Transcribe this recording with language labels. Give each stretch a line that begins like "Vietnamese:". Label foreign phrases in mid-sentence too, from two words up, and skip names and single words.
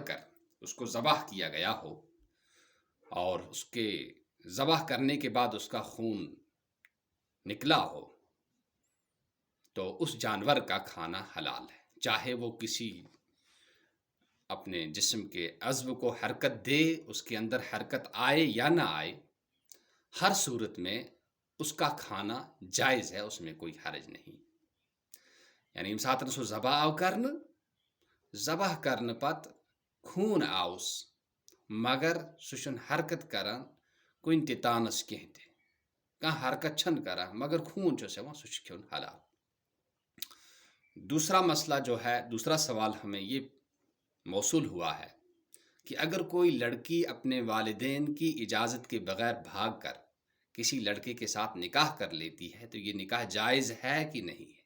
Urdu: کر اس کو ذبح کیا گیا ہو اور اس کے ذبح کرنے کے بعد اس کا خون نکلا ہو تو اس جانور کا کھانا حلال ہے، چاہے وہ کسی اپنے جسم کے عضو کو حرکت دے، اس کے اندر حرکت آئے یا نہ آئے، ہر صورت میں اس کا کھانا جائز ہے، اس میں کوئی حرج نہیں۔
Kashmiri: یعنی یم ساتن سو ذبح آو ذبح کرنے پت خون آوس مگر سہ حرکت کران کن تہ تانس کینٛہہ تہ کانٛہہ حرکت چھن کران مگر خون چھس یوان، سہ کھیون حلال۔
Urdu: دوسرا مسئلہ جو ہے، دوسرا سوال ہمیں یہ موصول ہوا ہے کہ اگر کوئی لڑکی اپنے والدین کی اجازت کے بغیر بھاگ کر کسی لڑکے کے ساتھ نکاح کر لیتی ہے تو یہ نکاح جائز ہے کہ نہیں ہے؟